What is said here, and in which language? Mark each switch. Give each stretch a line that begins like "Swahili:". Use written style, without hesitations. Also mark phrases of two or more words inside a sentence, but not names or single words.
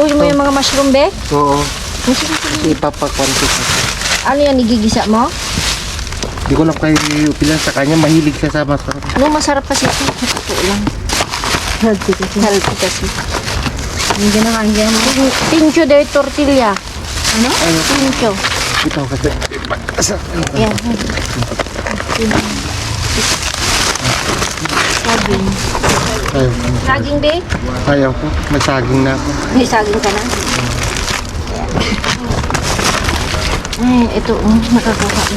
Filipino: Kukunin mo yung mga mushroom, Be? Oo. Sige, sige. Kasi ipapakwantik ako. Ano yan, igigisa mo? Hindi ko lang kayo upilan sa kanya. Mahilig siya sa masarap. Ano masarap kasi ito? Totoo lang. Healthy kasi. Healthy kasi. Yung kinakain kaya mo.
Spanish: Pincho de tortilla.
Filipino: Ano? Pincho. Ito kasi. Yan. Saging. Ayaw ko. Saging, Be? Ayaw ko. May saging na ako. May saging ka na. Ay, ito, nakakawa na.